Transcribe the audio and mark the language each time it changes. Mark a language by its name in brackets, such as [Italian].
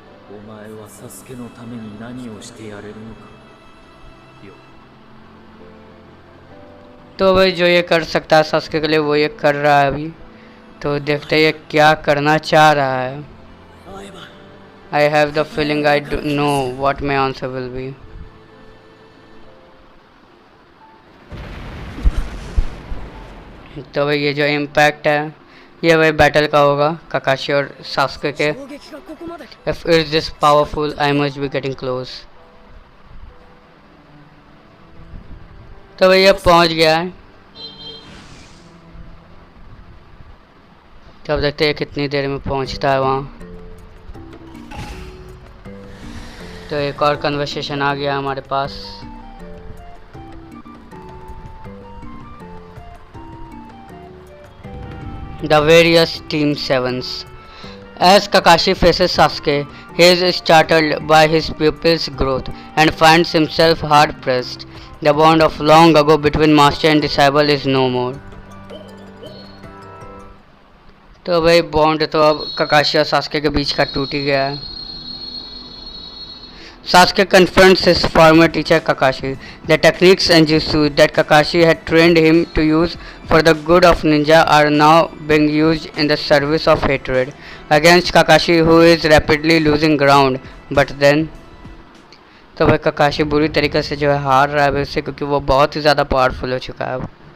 [Japanese] お前はサスケのために何をしてやれるのかよ。 [Hindi] तो भाई जो ये कर सकता है सास्के के लिए वो ये कर रहा है अभी। तो देखते हैं ये क्या करना चाह रहा है। [English] I have the feeling I do know what my answer will be. [Hindi] तो भाई ये जो इम्पैक्ट है ये भाई बैटल का होगा काकाशी और सास्के के। [English] If it is this powerful, I must be getting close. [Hindi] तो भाई ये पहुंच गया है। तो अब देखते हैं कितनी देर में पहुंचता है वहाँ। तो एक और कन्वर्सेशन आ गया हमारे पास। [English] The various Team Sevens. As Kakashi faces Sasuke, he is startled by his pupil's growth and finds himself hard pressed. The bond of long ago between master and disciple is no more. [Hindi] तो भाई bond तो अब ककाशी और Sasuke के बीच का टूट ही गया है। [English] Sasuke confronts his former teacher Kakashi. The techniques and jutsu that Kakashi had trained him to use for the good of ninja are now being used in the service of hatred against Kakashi, who is rapidly losing ground. But then [Hindi] तो भाई ककाशी बुरी तरीके से जो है हार रहा है वैसे, क्योंकि वो बहुत ही ज़्यादा पावरफुल हो चुका है अब।